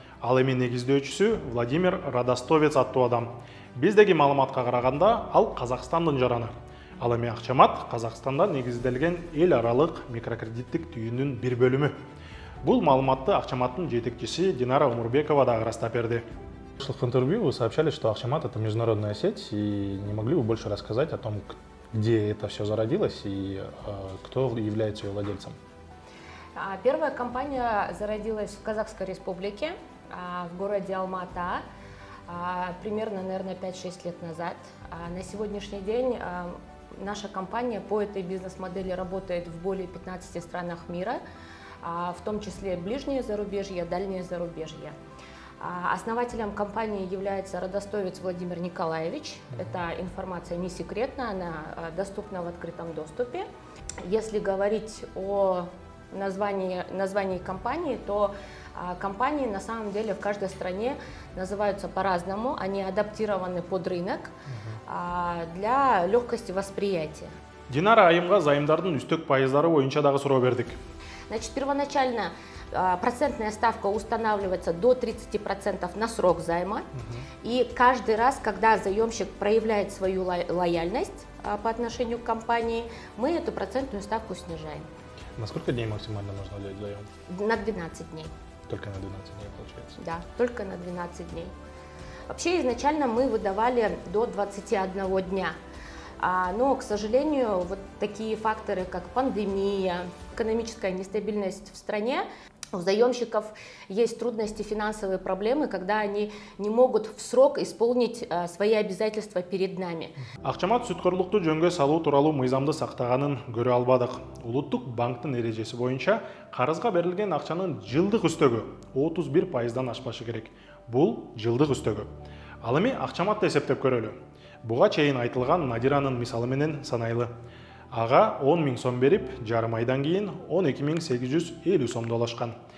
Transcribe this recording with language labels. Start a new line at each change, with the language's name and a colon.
Kyrgyz: Ал эми негиздөөчүсү Владимир Радостовец аттуу адам. Биздеги маалыматка караганда ал Казакстандын жараны. Ал эми Акчамат Казакстанда негизделген эл аралык микрокредиттик түйүндүн бир бөлүмү. Бул маалыматты Акчаматтын жетекчиси Динара Омурбекова дагы ырастап берди.
Russian: В интервью вы сообщали, что Акчамат — это международная сеть, и не могли бы больше рассказать о том, где это все зародилось и кто является ее владельцем? Первая компания зародилась в Казахской республике, в городе Алма-Ата, примерно, наверное, 5-6 лет назад. На сегодняшний день наша компания по этой бизнес-модели работает в более 15 странах мира, в том числе ближнее зарубежье, дальнее зарубежье. Основателем компании является родостовец Владимир Николаевич. Эта информация не секретна, она доступна в открытом доступе. Если говорить о названии компании, то компании на самом деле в каждой стране называются по-разному. Они адаптированы под рынок для легкости восприятия.
Kyrgyz: Динара айымга зайымдардын үстөк пайыздары боюнча дагы суроо бердик.
Russian: Значит, первоначально процентная ставка устанавливается до 30% на срок займа. И каждый раз, когда заемщик проявляет свою лояльность, по отношению к компании, мы эту процентную ставку снижаем. На сколько дней максимально можно взять заем? На 12 дней. Только на 12 дней получается? Да, только на 12 дней. Вообще изначально мы выдавали до 21 дня. Но, к сожалению, вот такие факторы, как пандемия, экономическая нестабильность в стране, у заемщиков есть трудности, финансовые проблемы, когда они не могут в срок исполнить свои обязательства перед нами.
Kyrgyz: Акчамат сүткөрлүктү жөнгө салуу тууралуу мыйзамды сактаганын көрө албадык. Улуттук банктын эрежеси боюнча карызга берилген акчанын жылдык үстөгү 31%дан ашпашы керек. Бул жылдык үстөгү. Ал эми акчаматты эсептеп көрөлү. Буга чейин айтылган Надиранын мисалы менен санайлы. Ага 10 000 сом берип, жарым айдан кийин 12 850 сомду алышкан.